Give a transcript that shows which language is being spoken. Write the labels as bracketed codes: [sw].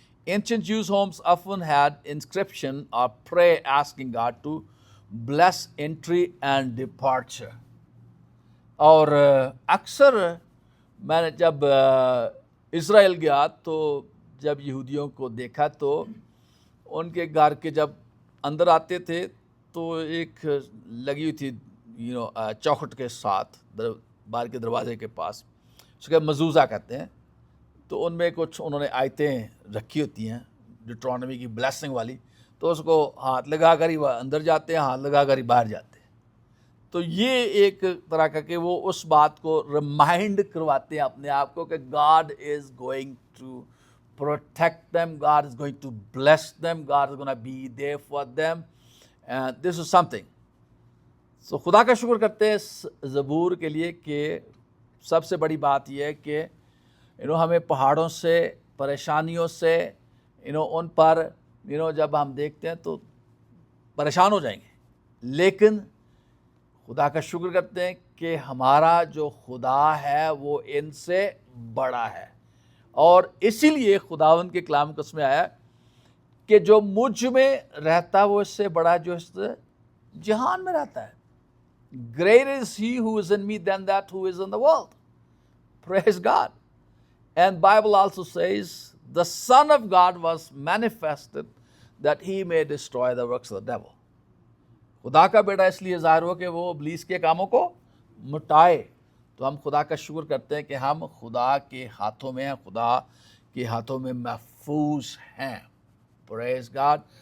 [en] Ancient Jews' homes often had inscription or prayer asking God to bless entry and departure. [ur] اور اکثر میں نے جب اسرائیل گیا تو جب یہودیوں کو دیکھا تو ان کے گھر کے جب اندر آتے تھے تو ایک لگی ہوئی تھی چوکھٹ کے ساتھ باہر کے دروازے کے پاس, اس کو مزوزہ کہتے ہیں. تو ان میں کچھ انہوں نے آیتیں رکھی ہوتی ہیں ڈیوٹرانومی کی بلیسنگ والی, تو اس کو ہاتھ لگا کر ہی وہ اندر جاتے ہیں, ہاتھ لگا کر ہی باہر جاتے ہیں. تو یہ ایک طرح کا کہ وہ اس بات کو ریمائنڈ کرواتے ہیں اپنے آپ کو کہ [en] God is going to protect them, God is going to bless them, God is going to be there for them, and this is something. [ur] So خدا کا شکر کرتے ہیں اس زبور کے لیے کہ سب سے بڑی بات یہ ہے کہ ہمیں پہاڑوں سے, پریشانیوں سے, ان پر جب ہم دیکھتے ہیں تو پریشان ہو جائیں گے، لیکن خدا کا شکر کرتے ہیں کہ ہمارا جو خدا ہے وہ ان سے بڑا ہے، اور اسی لیے خداوند کے کلام اس میں آیا کہ جو مجھ میں رہتا ہے وہ اس سے بڑا جو اس جہان میں رہتا ہے. [en] Greater is he who is in me than that who is in the world. Praise God. And Bible also says the Son of God was manifested that he may destroy the works of the devil. [ur] خدا کا بیٹا اس لیے ظاہر ہو کہ وہ ابلیس کے کاموں کو مٹائے. تو ہم خدا کا شکر کرتے ہیں کہ ہم خدا کے ہاتھوں میں ہیں، خدا کے ہاتھوں میں محفوظ ہیں. پریز گاڈ.